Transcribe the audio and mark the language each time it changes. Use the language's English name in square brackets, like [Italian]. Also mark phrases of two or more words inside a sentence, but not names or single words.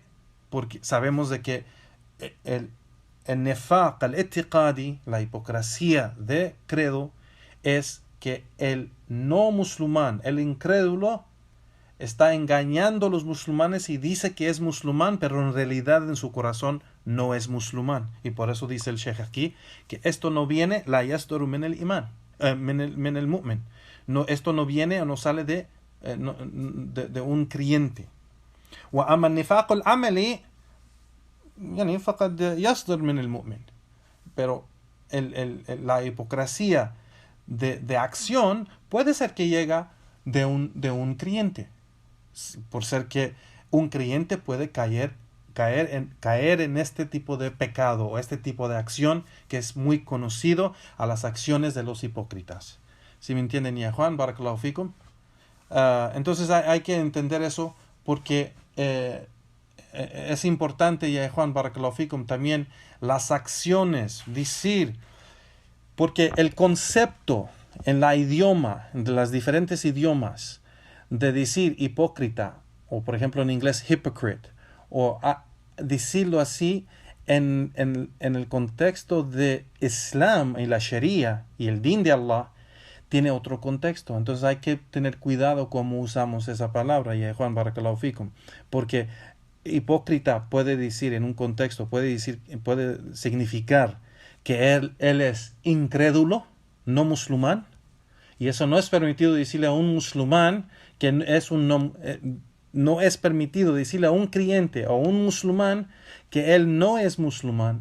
[Spanish] Porque sabemos de que el [Arabic] نفاق الاعتقادي, [Spanish] la hipocresía de credo, es que el no musulmán, el incrédulo, está engañando a los musulmanes y dice que es musulmán, pero en realidad en su corazón no es musulmán. Y por eso dice el Sheikh aquí que esto no viene, [Arabic] لا يصدر من الإيمان من المؤمن. [Spanish] No, esto no viene o no sale de un creyente. [Arabic] وأما النفاق العملي يعني فقد يصدر من المؤمن. [Spanish] Pero la hipocresía de acción puede ser que llega de un creyente, por ser que un creyente puede caer en este tipo de pecado o este tipo de acción que es muy conocido a las acciones de los hipócritas. ¿Sí me entienden, ya Juan? [Arabic] بارك الله فيكم. [Spanish] Entonces hay que entender eso porque es importante, ya Juan, [Arabic] بارك الله فيكم, [Spanish] también las acciones, decir, porque el concepto en la idioma, de las diferentes idiomas, de decir hipócrita, o por ejemplo en inglés hypocrite, o decirlo así en el contexto de Islam y la Sharia y el din de Allah, tiene otro contexto. Entonces hay que tener cuidado cómo usamos esa palabra, ya Juan, [Arabic] بارك الله فيكم, [Spanish] porque hipócrita puede decir en un contexto, puede significar que él es incrédulo, no musulmán, y eso no es permitido decirle a un musulmán que no es permitido decirle a un creyente o a un musulmán que él no es musulmán.